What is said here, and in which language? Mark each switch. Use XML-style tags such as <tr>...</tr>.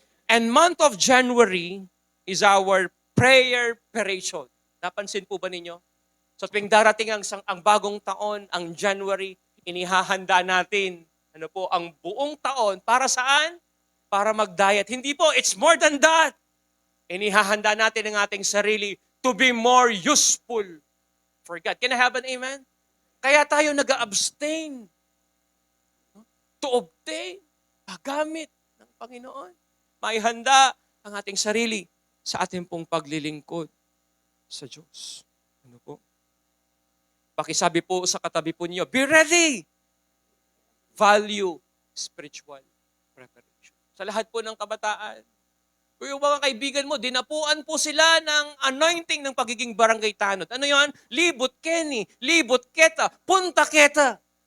<en>And month of January is our prayer period.</en> <tl>Napansin po ba ninyo? So tuwing darating ang bagong taon, ang January, inihahanda natin ang buong taon para saan? Para mag-diet. Hindi po,</tl> <en>it's more than that.</en> <tl>Inihahanda natin ang ating sarili</tl> <en>to be more useful for God. Can I have an amen?</en> <tl>Kaya tayo nag-</tl> <en>abstain to obtain,</en> <tl>paggamit ng Panginoon. Maihanda ang ating sarili sa ating pong paglilingkod sa Diyos. Ano po? Pakisabi po sa katabi po niyo,</tl> <en>be ready! Value spiritual preparation.</en> <tl>Sa lahat po ng kabataan, kung yung mga kaibigan mo, dinapuan po sila ng anointing ng pagiging barangay tanod. Ano yan? Libot Kenny, libot Keta, punta Keta.</tl>